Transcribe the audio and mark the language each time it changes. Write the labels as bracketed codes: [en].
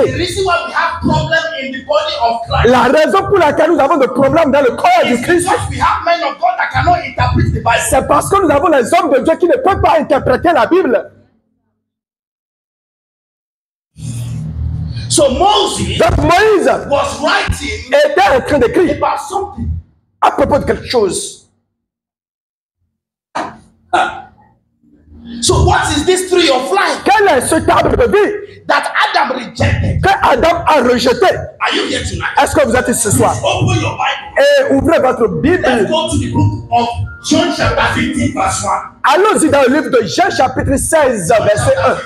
[en] The reason why we have problem in the body of Christ. [fr] La raison pour laquelle nous avons des problèmes dans le corps du Christ, [en] we have men of God that cannot interpret the Bible. [fr] C'est parce que nous avons les hommes de Dieu qui ne peuvent pas interpréter la Bible. [en] So Moses [fr] Donc Moïse [en] was writing [fr] était en train d'écrire [en] about something. [fr] À propos de quelque chose. [en] So what is this tree of life? [fr] Quel est ce arbre de vie [en] that Adam rejected? [fr] Que Adam a rejeté? [en] Are you here tonight? [fr] Est-ce que vous êtes ici ce soir? [en] Open your Bible. [fr] Et ouvrez votre Bible. [en] Let's go to the book of John chapter 15 verse 1. [fr] Allons-y dans le livre de Jean chapitre 16 verset 1.